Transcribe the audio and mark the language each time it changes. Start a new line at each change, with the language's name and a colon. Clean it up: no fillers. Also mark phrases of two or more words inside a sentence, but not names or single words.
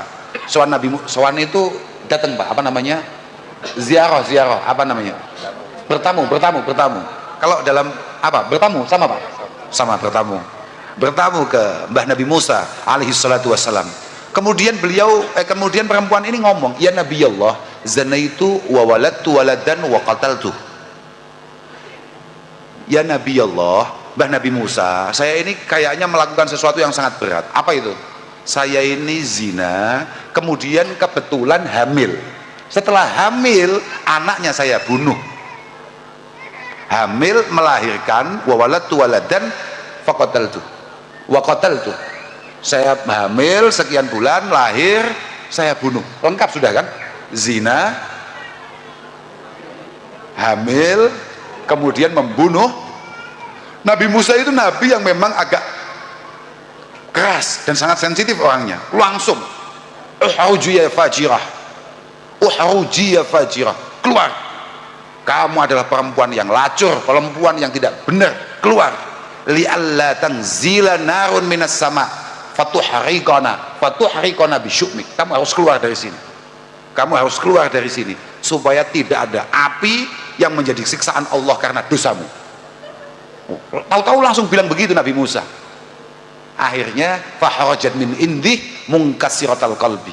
Indonesian: Sowan itu datang Pak, apa namanya? Ziarah, apa namanya? Bertamu. Kalau dalam apa? Bertamu sama Pak? Sama, bertamu ke Mbah Nabi Musa
Arabic: عليه الصلاة والسلام.
Indonesian: Kemudian perempuan ini ngomong,
Arabic: يا نبي الله, زنيت وولدت ولدا وقتلت. يا نبي الله,
Indonesian: Mbah Nabi Musa, saya ini kayaknya melakukan sesuatu yang sangat berat. Apa itu? Saya ini zina, kemudian kebetulan hamil. Setelah hamil, anaknya saya bunuh. Hamil melahirkan,
Arabic: وولدت ولدا فقتلت. وقتلت.
Indonesian: Saya hamil sekian bulan, lahir, saya bunuh. Lengkap sudah kan? Zina, hamil, kemudian membunuh. Nabi Musa itu nabi yang memang agak keras dan sangat sensitif orangnya.
Arabic: Langsung اخرجي يا فاجرة اخرجي يا فاجرة,
Indonesian: keluar, kamu adalah perempuan yang lacur, perempuan yang tidak benar, keluar.
Arabic: لئلا تنزل نار من السماء فتحرقنا بشؤمك.
Indonesian: Kamu harus keluar dari sini, kamu harus keluar dari sini, supaya tidak ada api yang menjadi siksaan Allah karena dosamu. Tahu-tahu langsung bilang begitu Nabi Musa.
Arabic: Akhirnya فخرجت من عنده منكسرة القلب.